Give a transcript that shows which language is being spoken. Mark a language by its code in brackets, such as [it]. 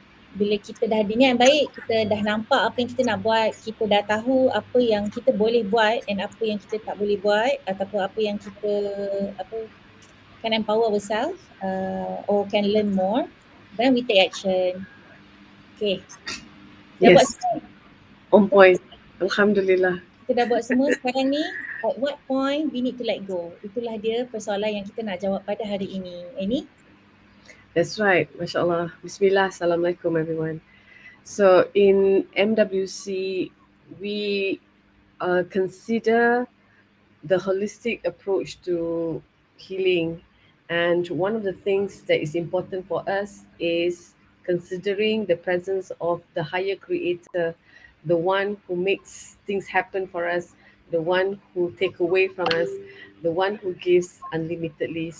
[ms] Bila kita dah ada niat yang baik, kita dah nampak apa yang kita nak buat, kita dah tahu apa yang kita boleh buat dan apa yang kita tak boleh buat ataupun apa yang kita [en] can empower ourselves or can learn more, then we take action. [ms] Okay. Dah buat [en] Yes, [ms] semua? [en] on point. Alhamdulillah. [ms] Kita dah buat semua. Sekarang ni, [en] at what point we need to let go? [ms] Itulah dia persoalan yang kita nak jawab pada hari ini. Ini? [en] That's right. Masya Allah. Bismillah. Assalamualaikum everyone. So in MWC, we consider the holistic approach to healing. And one of the things that is important for us is considering the presence of the higher creator, the one who makes things happen for us, the one who take away from us, the one who gives unlimitedly.